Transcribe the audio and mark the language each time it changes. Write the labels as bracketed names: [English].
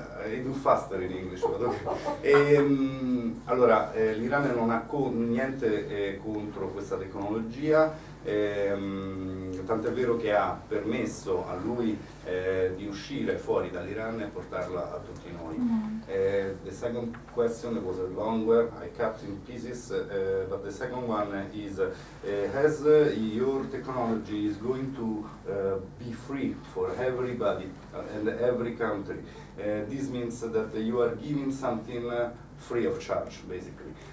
[English] I do faster in English, but okay. [Italian] Allora, l'Iran non ha niente contro questa tecnologia, tant'è vero che ha permesso a lui di uscire fuori dall'Iran e portarla a tutti noi. [English] The second question was a long one, I cut in pieces, but the second one is, as your technology is going to be free for everybody and every country, this means that you are giving something free of charge, basically.